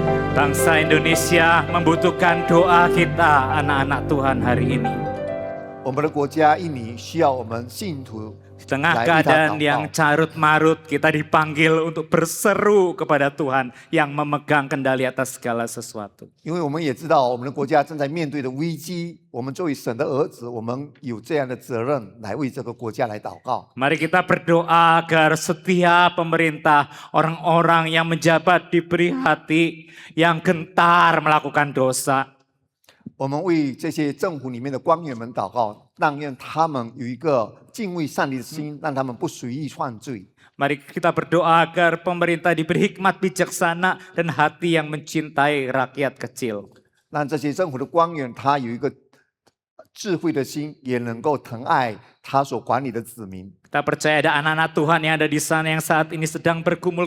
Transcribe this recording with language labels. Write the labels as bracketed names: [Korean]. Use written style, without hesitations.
[Indonesian] Bangsa Indonesia membutuhkan doa kita, anak-anak Tuhan, hari ini. [Chinese] 我们的国家印尼需要我们信徒 [Indonesian] Di tengah Nah, keadaan kita yang tahu. carut marut, kita dipanggil untuk berseru kepada Tuhan yang memegang kendali atas segala sesuatu. [Chinese] 因为我们也知道我们的国家正在面对的危机，我们作为神的儿子，我们有这样的责任来为这个国家来祷告。 [Indonesian] Mari kita berdoa agar setiap pemerintah, orang-orang yang menjabat diberi hati yang gentar melakukan dosa. [Chinese] 我们为这些政府里面的官员们祷告，让他们有一个敬畏上帝的心，让他们不随意犯罪。 [Indonesian] Mari kita berdoa agar pemerintah diberi hikmat bijaksana dan hati yang mencintai rakyat kecil. [Chinese] 让这些政府的官员他有一个智慧的心，也能够疼爱他所管理的子民。 [Indonesian] Kita percaya ada anak-anak Tuhan yang ada di sana yang saat ini sedang bergumul.